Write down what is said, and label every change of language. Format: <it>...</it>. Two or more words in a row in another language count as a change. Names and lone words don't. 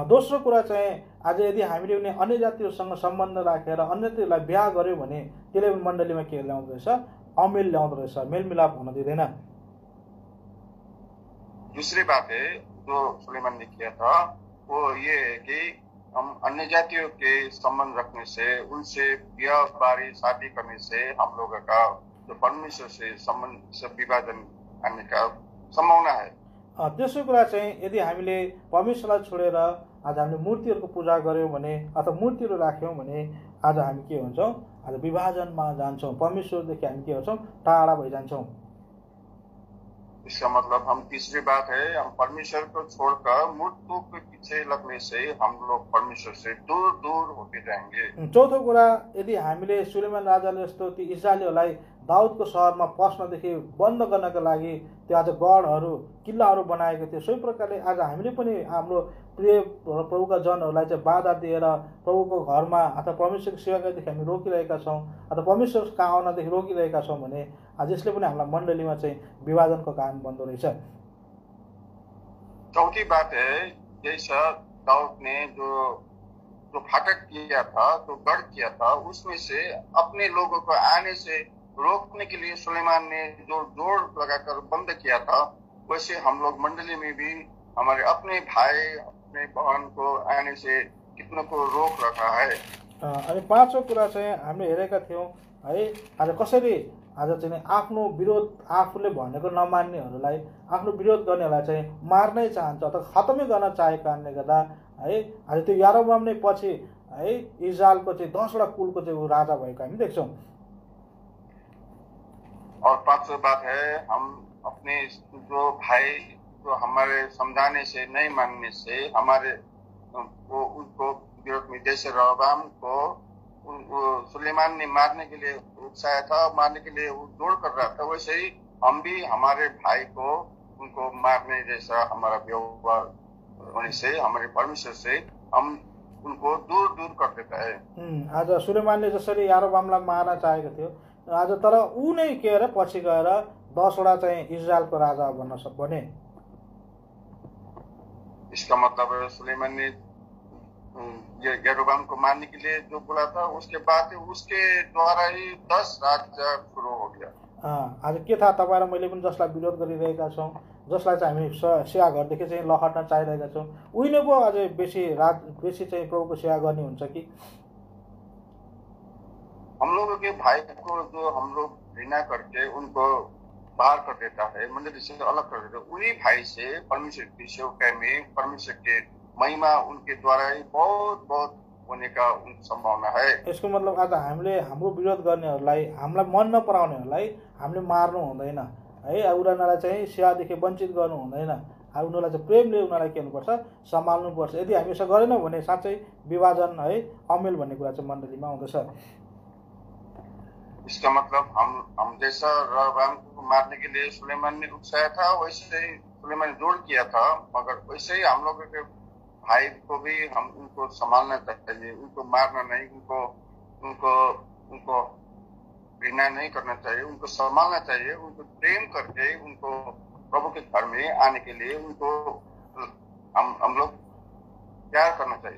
<ne>दोस्रो कुरा चाहिँ आज यदि हामीले उनी अन्य जातिहरूसँग सम्बन्ध राखेर अन्य जातिहरूलाई बिहा गर्यो भने त्यसले मण्डलीमा के ल्याउँदो रहेछ, अमेल ल्याउँदो रहेछ, मेलमिलाप हुन दिँदैन।</ne> <hi>दूसरी बात है जो सुलेमान ने किया था वो ये है कि हम अन्य जातियों के संबंध रखने से, उनसे ब्याह बारी शादी करने से हम लोगों का जो परमेश्वर से संबंध से विभाजन आने का संभावना है।</hi> <ne>त्यसो कुरा चाहिँ यदि हामीले परमेश्वरलाई छोडेर आज हामीले मूर्तिहरूको पूजा गऱ्यौँ भने अथवा मूर्तिहरू राख्यौँ भने आज हामी के हुन्छौँ, आज विभाजनमा जान्छौँ, परमेश्वरदेखि हामी के गर्छौँ, टाढा भइजान्छौँ।</ne> <hi>इसका मतलब हम तीसरी बात है, हम परमेश्वर को छोड़कर मूर्तियों के पीछे लगने से हम लोग परमेश्वर से दूर दूर होते जाएंगे।</hi> <ne>चौथो कुरा, यदि हामीले सुलेमान राजाले जस्तो ती इस्राएलीहरूलाई दाउदको सहरमा पस्नदेखि बन्द गर्नका लागि त्यो आज गढहरू किल्लाहरू बनाएको थियो, सोही प्रकारले आज हामीले पनि हाम्रो प्रिय प्रभुका जनहरूलाई चाहिँ बाधा दिएर प्रभुको घरमा अथवा परमेश्वरको सेवा गर्नेदेखि हामी रोकिरहेका छौँ अथवा परमेश्वर कहाँ आउनदेखि रोकिरहेका छौँ भने आज यसले पनि हामीलाई मण्डलीमा चाहिँ विभाजनको कारण बन्दो रहेछ।</ne> <hi>चौथी बात है, जैसा दाऊद ने जो फाटक किया था, जो गढ़ किया था, उसमें से अपने लोगों को आने से रोकने के लिए सुलेमान ने जो जोड़ लगाकर बंद किया था, वैसे हम लोग मंडली में भी हमारे अपने भाई अपने बहन को आने से कितनों को रोक रखा है।</hi> <ne>अनि पाँचौं कुरा चाहिँ हामीले हेरेका थियौँ है, आज कसरी आज चाहिँ आफ्नो विरोध आफूले भनेको नमान्नेहरूलाई, आफ्नो विरोध गर्नेहरूलाई चाहिँ मार्नै चाहन्छ अथवा खतमै गर्न चाहेको कारणले गर्दा है आज त्यो यारोबाम नै पछि है इजरायलको चाहिँ 10वटा कुलको चाहिँ राजा भएको हामी देख्छौँ।</ne> <hi>और पांचवी बात है, हम अपने जो भाई जो हमारे समझाने से नहीं मानने से हमारे वो उनको विरोध में, जैसे रहबाम को सुलेमान ने मारने के लिए उकसाया था, मारने के लिए वो जोड़ कर रहा था, वैसे ही हम भी हमारे भाई को उनको मारने जैसा हमारा व्यवहार होने से हमारे परमेश्वर से हम उनको दूर दूर कर देता है।</hi> <ne>आज सुलेमानले जसरी यारोबामलाई मार्न चाहेको थियो, आज तर ऊ नै के अरे पछि गएर 10वटा चाहिँ इजरायलको राजा बने।</ne> <hi>इसका मतलब है सुलेमान ने यारोबाम को मारने के लिए जो बोला था, उसके बाद उसके द्वारा ही 10 राज्य शुरू हो गया।</hi> <ne>आज के थाहा तपाईहरु मैले पनि जसलाई विरोध गरिरहेका छौं, जसलाई चाहिँ हामी सेवा घरदेखि चाहिँ लहट्न चाहिरहेका छौं, उही नै पो अझै बेसी चाहिँ प्रभुको सेवा गर्ने हुन्छ कि</ne> <hi>हम लोगों के भाइ को जो हम लोग घृणा करके उनको बाहर कर देता है, मंडली से अलग कर देता है, उन्हीं भाई से परमेश्वर की सेवकाई में परमेश्वर के महिमा उनके द्वारा ही बहुत बहुत होने का संभावना है।</hi> <ne>यसको मतलब आज हामीले हाम्रो विरोध गर्नेहरूलाई, हामीलाई मन नपराउनेहरूलाई हामीले मार्नु हुँदैन है, उनीहरूलाई चाहिँ सेवादेखि वञ्चित गर्नु हुँदैन, उनीहरूलाई चाहिँ प्रेमले उनीहरूलाई के गर्नुपर्छ, सम्हाल्नु पर्छ। यदि हामी यसो गरेनौँ भने साँच्चै विभाजन है, अमेल भन्ने कुरा चाहिँ मण्डलीमा आउँदछ।</ne> <hi>इसका मतलब हम जैसा रहबाम को मारने के लिए सुलेमान ने उकसाया था, वैसे ही सुलेमान जोड़ किया था, मगर वैसे ही हम लोगों के भाई को भी हम उनको संभालना चाहिए, उनको मारना नहीं, उनको घृणा नहीं करना चाहिए, उनको संभालना चाहिए, उनको प्रेम करके उनको प्रभु के घर में आने के लिए उनको हम लोग प्यार करना चाहिए।</hi>